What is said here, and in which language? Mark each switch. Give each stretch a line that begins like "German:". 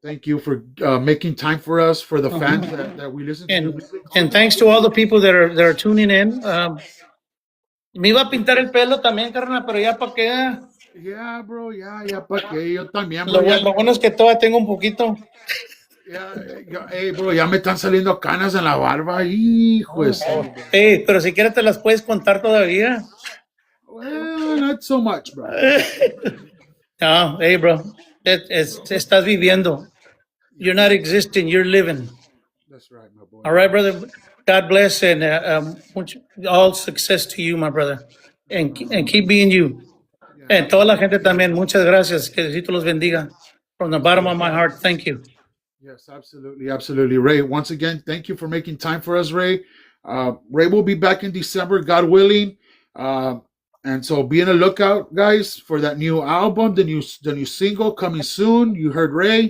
English: Thank you for making time for us, for the fans that we listen to. And thanks to all the people that are tuning in.
Spanish: Me iba a pintar el pelo también, carnal, pero ya para qué.
English: Yeah, bro. Yeah,
Spanish: para qué. Yo también, Lo
English: bro.
Spanish: bueno es que todavía tengo un poquito.
English: Hey, bro,
Spanish: ya me están saliendo canas en la barba. Hijo de su- Hey, pero si quieres te las puedes contar todavía.
English: Well, not so much, bro. No, hey, bro.
Spanish: Estás viviendo.
English: You're not existing, you're living. That's right, my boy. All right, brother. God bless and all success to you, my brother. And keep being you.
Spanish: And toda la gente también, muchas gracias. Que Diosito los bendiga.
English: From the bottom of my heart, thank you. Yes, absolutely, absolutely. Ray, once again, thank you for making time for us, Ray. Ray will be back in December, God willing. And so be on the lookout, guys, for that new album, the new single coming soon. You heard Ray.